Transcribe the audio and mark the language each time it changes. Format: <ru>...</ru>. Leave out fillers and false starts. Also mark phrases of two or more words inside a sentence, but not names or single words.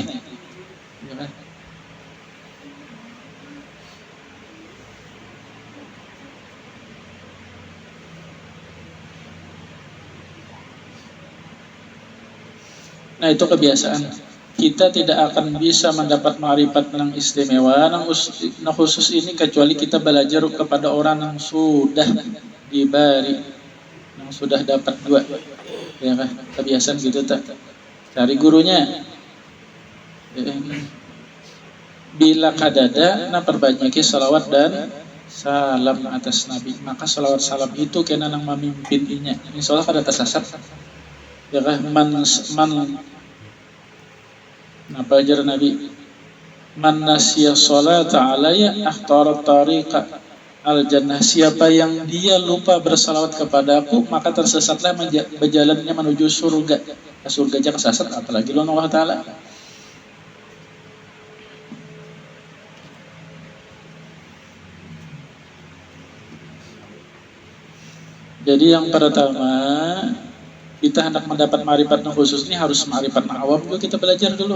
<id>Ya kan? Nah itu kebiasaan. Kita tidak akan bisa mendapat ma'rifat yang istimewa, yang khusus ini kecuali kita belajar kepada orang yang sudah diberi, yang sudah dapat dua. Ya kan? Kebiasaan gitu tak. Cari gurunya. Bila kadada, nah perbanyaki salawat dan salam atas Nabi. Maka salawat salam itu kena nang memimpinnya. Insyaallah kada tersasar. Ya kan? Apa ajar Nabi?</id> <ar>Man nasiya sholata alayya ahtara tariqa al-jannah.</ar> <id>Siapa yang dia lupa bersalawat kepadaku, maka tersesatlah berjalannya menuju surga. Surga aja kesasar, apalagi Allah Ta'ala. Jadi yang pertama, kita hendak mendapat ma'rifat khusus ini harus ma'rifat awam dulu, kita belajar dulu.</id>